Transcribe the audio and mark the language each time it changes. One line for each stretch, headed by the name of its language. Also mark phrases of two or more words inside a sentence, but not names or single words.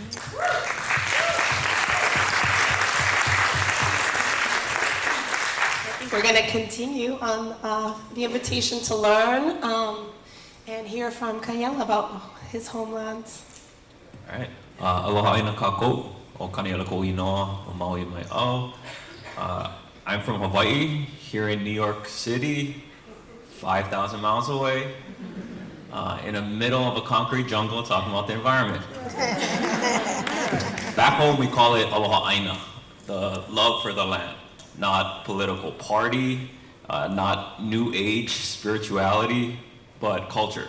English: We're going to continue on the invitation to learn and hear from Kaniela about his homeland. All right.
Hawaiian: Aloha ina kākou, o Kaniela ko inoa, o Maui mai au.
English: I'm from Hawaiʻi, here in New York City, 5,000 miles away, in the middle of a concrete jungle talking about the environment. Back home we call it
Hawaiian: aloha aina,
English: the love for the land, not political party, not new age spirituality, but culture.